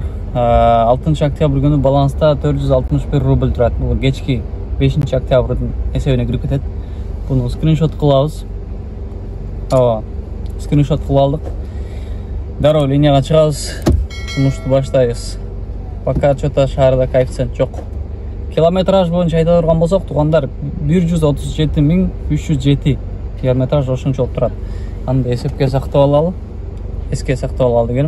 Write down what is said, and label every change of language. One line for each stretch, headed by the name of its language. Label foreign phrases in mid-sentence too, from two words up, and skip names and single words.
Kyrgyz: 6 октябрь күнү баланста 461 рубль турат. Бул кечки 5 октябрдын эсебине кирип кетет. Буну скриншот кылабыз. Скриншот кылып алдык. Дароо линияга чыгабыз. Жумушту баштайбыз.
Russian: Пока что-то
Kyrgyz: шаарда коэффициент жок. Километраж боюнча айта турган болсок, туугандар 137.307 километраж ошончолук турат. Аны эсепке сактап алалы. Эске сактап алалы дегеним.